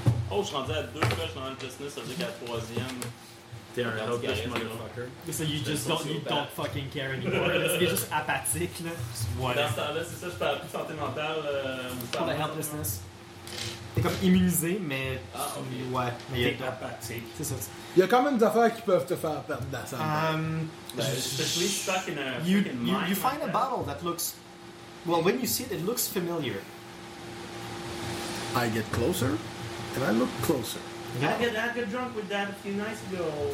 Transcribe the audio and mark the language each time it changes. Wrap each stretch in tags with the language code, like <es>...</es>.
<fr>Oh, je suis rendu à deux coches dans le business, ça veut dire qu'à la troisième. T'es un</fr> <en>helpless motherfucker. So you just don't, you don't fucking care anymore.</en> <fr>T'es juste apathique, là. Dans ce temps-là, c'est ça, je parle plus santé mentale. Pour la helplessness. T'es comme immunisé, mais... Ah, okay. Ouais. Mais t'es apathique. C'est ça. Il y a quand même des affaires qui peuvent te faire perdre la santé.</fr> <en>Especially stuck in a You find a bottle that looks... Well, when you see it, it looks familiar. I get closer, and I look closer. Yeah. I got drunk with that a few nights ago.</en>